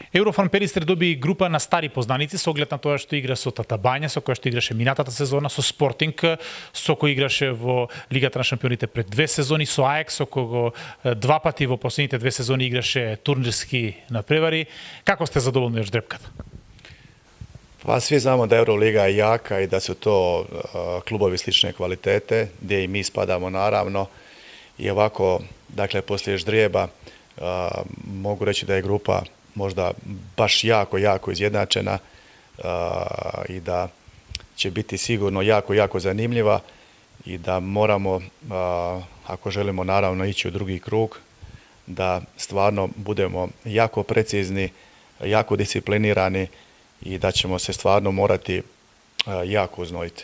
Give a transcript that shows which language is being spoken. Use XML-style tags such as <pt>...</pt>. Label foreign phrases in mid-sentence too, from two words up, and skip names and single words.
<mk>Еврофан Перистер доби група на стари познаници со оглед на тоа што игра со Татабања, со која што играше минатата сезона, со Спортинг, со кој играше во Лигата на шампионите пред 2 сезони, со АЕК, со кого 2 пати во последните 2 сезони играше турнирски надпревари. Како сте задоволни од ждрепката?</mk> <hr>Pa svi znamo da Euroliga je jaka i da su to klubovi slične kvalitete, gdje i mi spadamo naravno. I ovako, dakle, poslije ždrijeba mogu reći da je grupa možda baš jako izjednačena i da će biti sigurno jako zanimljiva i da moramo, ako želimo naravno ići u drugi krug, da stvarno budemo jako precizni, jako disciplinirani i da ćemo se stvarno morati jako uznojiti.</hr>